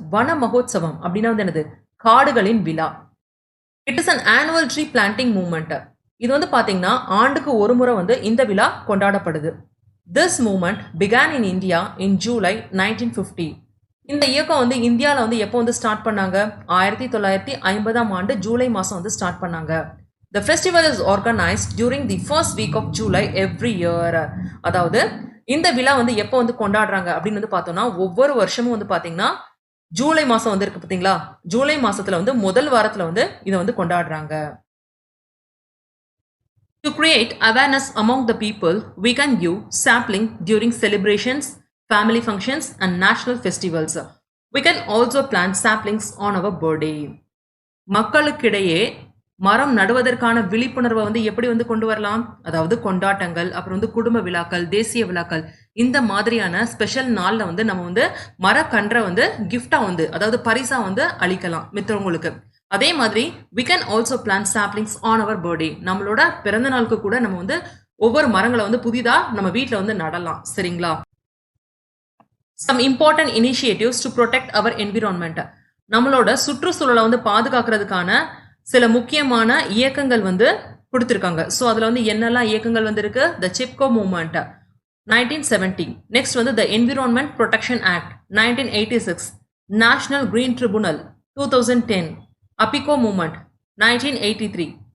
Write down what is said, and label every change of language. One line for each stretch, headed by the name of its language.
Tamil: வன மஹோத்சவம் அப்படின்னா வந்து என்னது, காடுகளின் விழா.
English: It is an annual tree planting movement.
Tamil: இது வந்து பாத்தீங்கன்னா ஆண்டுக்கு ஒரு முறை வந்து இந்த விழா கொண்டாடப்படுது.
English: This movement began in India in July 1950.
Tamil: இந்த இயக்கம் வந்து இந்தியாவில் வந்து எப்போ வந்து ஸ்டார்ட் பண்ணாங்க, 1950 ஜூலை மாதம் வந்து ஸ்டார்ட் பண்ணாங்க.
English: The festival is organized during the first week of July every year.
Tamil: அதாவது இந்த விழா வந்து எப்போ வந்து கொண்டாடுறாங்க அப்படின்னு வந்து பார்த்தோம்னா ஒவ்வொரு வருஷமும் வந்து பார்த்தீங்கன்னா ஜூலை மாதம் வந்து இருக்கு பார்த்தீங்களா, ஜூலை மாசத்துல வந்து முதல் வாரத்தில் வந்து இதை வந்து கொண்டாடுறாங்க.
English: To create awareness among the people, we can give sapling during celebrations, family functions and national festivals. We can also plant saplings on our birthday.
Tamil: மக்களுக்கிடையே மரம் நடுவதற்கான விழிப்புணர்வை வந்து எப்படி வந்து கொண்டு வரலாம், அதாவது கொண்டாட்டங்கள், அப்புறம் வந்து குடும்ப விழாக்கள், தேசிய விழாக்கள், இந்த மாதிரியான ஸ்பெஷல் நாள்ல வந்து நம்ம வந்து மரக்கன்றை வந்து கிஃப்டா வந்து அதாவது பரிசா வந்து அளிக்கலாம் மித்தவங்களுக்கு. அதே மாதிரி
English: we can also plant saplings on our birthday.
Tamil: நம்மளோட பிறந்த நாளுக்கு கூட நம்ம வந்து ஒவ்வொரு மரங்களை வந்து புதிதா நம்ம வீட்டில் வந்து நடலாம் சரிங்களா.
English: Some important initiatives to protect our environment.
Tamil: நம்மளோட சுற்றுச்சூழலை வந்து பாதுகாக்கிறதுக்கான சில முக்கியமான இயக்கங்கள் வந்து கொடுத்திருக்காங்க. ஸோ அதுல வந்து என்னெல்லாம் இயக்கங்கள் வந்து இருக்கு, த சிப்கோ மூவ்மெண்ட் 1970, நெக்ஸ்ட் வந்து the environment protection act 1986, national green tribunal 2010, அபிகோ movement 1983.